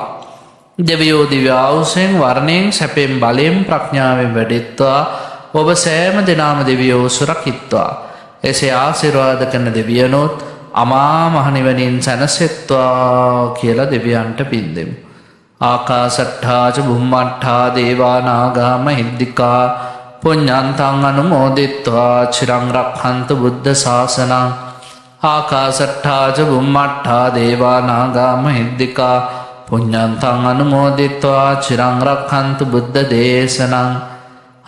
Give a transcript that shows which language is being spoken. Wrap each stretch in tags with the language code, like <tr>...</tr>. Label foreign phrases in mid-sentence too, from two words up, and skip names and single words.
<si>දෙවියෝ දිව්‍ය ආයුෂෙන් වර්ණයෙන් සැපෙන් බලයෙන් ප්‍රඥාවෙන් වැඩෙත්වා ඔබ සෑම දිනම දෙවියෝ සුරකිත්වා. එසේ ආශිර්වාද කරන දෙවියනොත් අමා මහ නිවනින් සැනසෙත්වා කියලා දෙවියන්ට පින් දෙමු.</si> <pi>ආකාශට්ඨා ච බුම්මට්ඨා දේවා නාග මහිද්దికා පුඤ්ඤන්තං අනුමෝදිත්වා චිරං රක්ඛන්තු බුද්ධ ශාසනං. ආකාශට්ඨා ච බුම්මට්ඨා දේවා නාග මහිද්దికා පුඤ්ඤන්තං අනුමෝදිත්වා චිරං රක්ඛන්තු බුද්ධ දේශනං.</pi>